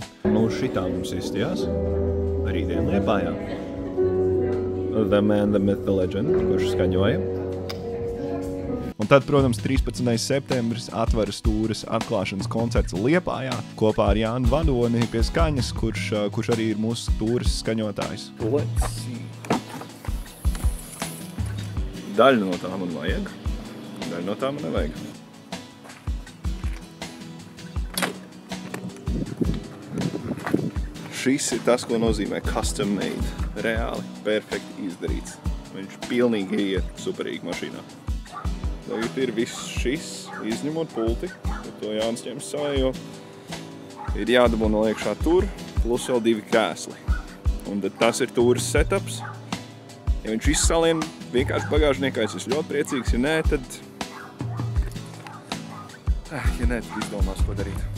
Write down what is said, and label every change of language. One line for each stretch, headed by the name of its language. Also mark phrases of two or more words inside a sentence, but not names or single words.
Latvian: Šitā mums izstījās. Rītdien Liepājā.
English: The Man, the Myth, the Legend,
Latvian: kurš skaņoja. Un tad, protams, 13. septembris atveras tūres atklāšanas koncerts Liepājā kopā ar Jānu Vadoni pie skaņas, kurš arī ir mūsu tūres skaņotājs.
English: Let's see.
Latvian: Daļu no tā man vajag, daļu no tā man nevajag. Šis ir tas, ko nozīmē
English: custom made.
Latvian: Reāli, perfekti izdarīts. Viņš pilnīgi iet superīgi mašīnā. Tagad ir viss šis, izņemot pulti, to Jānis ņems savējo. Ir jādabū no iekšā tur, plus vēl 2 krēsli. Un tad tas ir tūres setups. Ja viņš izsalien vienkārši bagāžniekā, es esmu ļoti priecīgs, ja nē, tad izdomās, ko darīt.